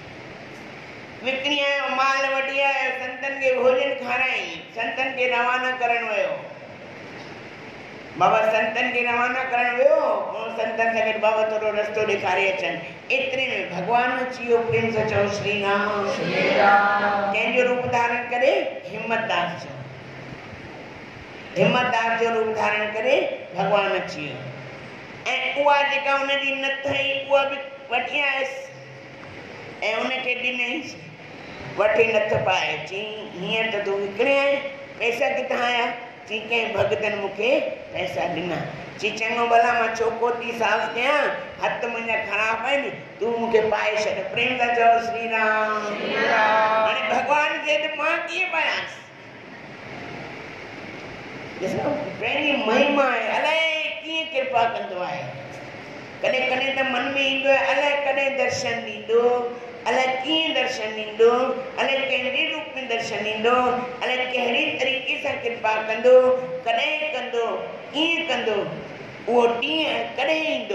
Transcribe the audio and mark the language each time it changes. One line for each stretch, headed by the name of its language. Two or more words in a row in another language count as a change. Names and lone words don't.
Sindhi: विकिणी आयो, माल वठी आयो, संतनि खे भोजन खाराई, संतनि खे रवाना करण वियो। बाबा संतनि खे रवाना करण वियो, ऐं संतनि सां गॾु बाबा थोरो रस्तो ॾेखारे अचनि। एतिरे में भॻवानु अची वियो। प्रेम सां चओ श्री राम, श्री राम। कंहिंजो रूप धारण करे? हिम्मतदास जो। हिम्मतदास जो रूप धारण करे भॻवानु अची वियो। ऐं उहा जेका हुनजी नथ हुई उहा बि वठी आयसि ऐं उनखे ॾिनईसि। वठी नथ पाए। चई हीअं त तूं विकिणे आहीं, पैसा किथां आया? चई कंहिं भॻतनि मूंखे पैसा ॾिना। चई चङो भला मां चोको थी साफ़ कयां, हथ मुंहिंजा ख़राब आहिनि, तूं मूंखे पाए छॾ। प्रेम सां चओ श्री राम, श्री राम। हाणे भॻवान चए त मां कीअं पायांसि? ॾिसो पंहिंजी महिमा आहे, अलाए कीअं कृपा कंदो आहे। कॾहिं कॾहिं त मन में ईंदो आहे अलाए कॾहिं दर्शन ॾींदो, अलाए कीअं दर्शन ॾींदो, अलाए कहिड़े रूप में दर्शन ॾींदो, अलाए कहिड़े तरीक़े सां कृपा कंदो, कॾहिं कंदो, कीअं कंदो, उहो ॾींहुं कॾहिं ईंदो।